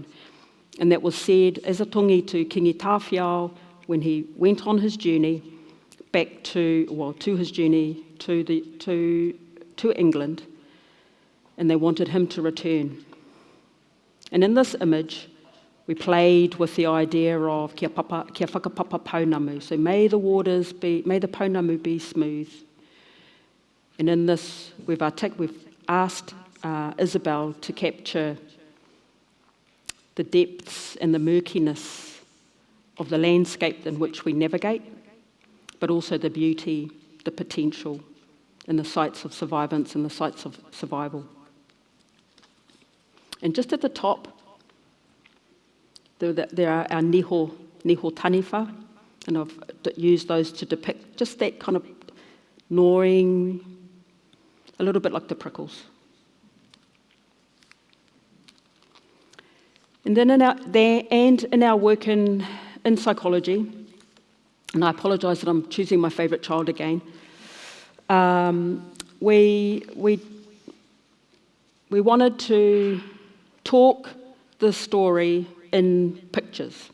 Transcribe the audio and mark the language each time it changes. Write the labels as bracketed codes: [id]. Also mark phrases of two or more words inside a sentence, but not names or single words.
[en] And that was said as a tongi to Kingi Tawhiao when he went on his journey back to his journey to England, and they wanted him to return. And in this image, we played with the idea of [mi] kia whakapapa Pounamu. [en] So may the Pounamu be smooth. And in this, we've asked Isabel to capture the depths and the murkiness of the landscape in which we navigate, but also the beauty, the potential, and the sites of survivance and the sites of survival. And just at the top, there are our [mi] niho taniwha, [en] and I've used those to depict just that kind of gnawing, a little bit like the prickles. And then in our work in psychology, and I apologise that I'm choosing my favourite child again, we wanted to talk the story in pictures.